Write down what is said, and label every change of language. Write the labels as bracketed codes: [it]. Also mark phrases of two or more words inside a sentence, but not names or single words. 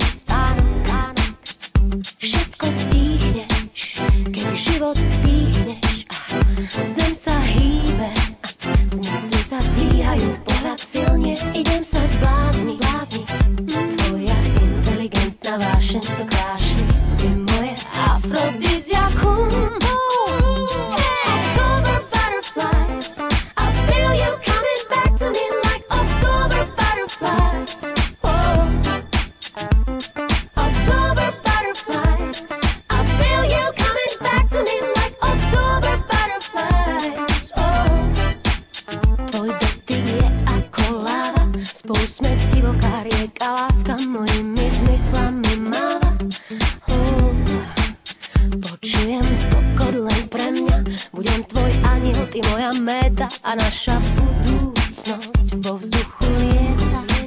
[sk] Spánok, všetko stíchneš, keď život dýchneš a zem sa hýbe, zmysly sa dvíhajú, pohľad silne, idem sa zblázniť. Tvoja inteligentná vášeň to kráši, si moje afrodiziakum. [en] October butterflies, I feel you coming back to me like October butterflies. October butterflies, I feel you coming back to me like October butterflies. [sk] Tvoj dotyk je ako láva, spolu sme divoká rieka, láska mojimi zmyslami máva. Počujem tokot len pre mňa, budem tvoj aniel, ty moja méta a naša budúcnosť vo vzduchu lieta.